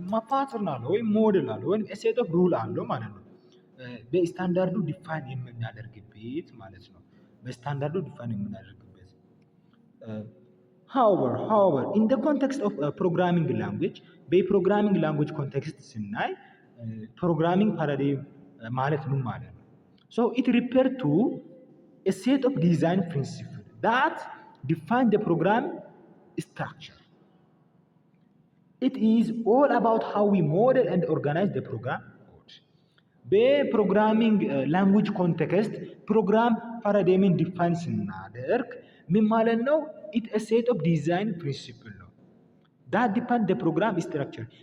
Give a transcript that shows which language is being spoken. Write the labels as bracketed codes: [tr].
[am] ፓተርን አለው ወይም ሞዴል አለው ወይም a set of rule አለው ማለት ነው። በስታንዳርዱ ዲፋይን የምናደርግበት ማለት ነው። በስታንዳርዱ ዲፋይን የምናደርግበት። [en] however in the context of programming language [am] በፕሮግራሚንግ ላንጉዌጅ ኮንቴክስት ስናይ ፕሮግራሚንግ ፓራዳይም ማለት ምን ማለት ነው? [en] so it refer to a set of design principles that define the program structure. It is all about how we model and organize the program code. [am] በፕሮግራሚንግ ላንጉዌጅ ኮንቴክስት ፕሮግራም ፓራዳይምን ዲፋይን ስናደርግ ምን ማለት ነው? [en] it a set of design principle ነው that define the program structure.